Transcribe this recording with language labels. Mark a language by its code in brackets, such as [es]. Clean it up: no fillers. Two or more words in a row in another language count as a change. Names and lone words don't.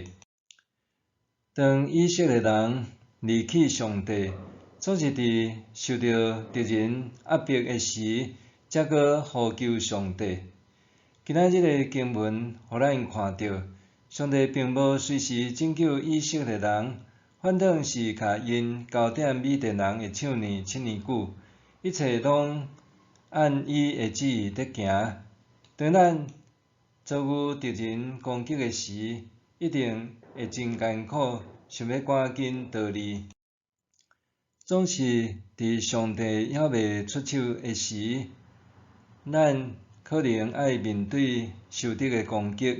[nan] 当以色列人离弃上帝，总是伫受到敌人压迫的时，才搁呼求上帝。今仔日的经文，互咱看到，上帝并无随时拯救以色列人，反倒是甲因交点米甸人的手呢7年久，一切拢按伊的旨意在行。当咱遭遇敌人攻击的时，一定会真艰苦，想要赶紧逃离。总是伫上帝还未出手的时，咱可能爱面对受敌的攻击。